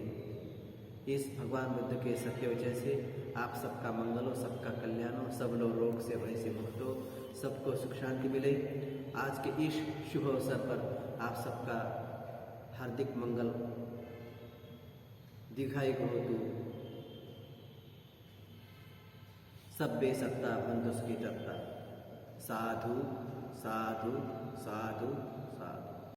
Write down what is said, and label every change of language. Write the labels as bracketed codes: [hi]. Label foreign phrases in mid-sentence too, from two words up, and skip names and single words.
[hi] इस भगवान बुद्ध के सत्य वचन से आप सबका मंगल हो, सबका कल्याण हो, सब लोग रोग से, भय से मुक्त हो, सबको सुख शांति मिले। आज के इस शुभ अवसर पर आप सबका हार्दिक मंगल [pi] दीर्घायु होतु। सब्बे सत्ता बंधु सुखी तत्ता। साधु साधु साधु साधु।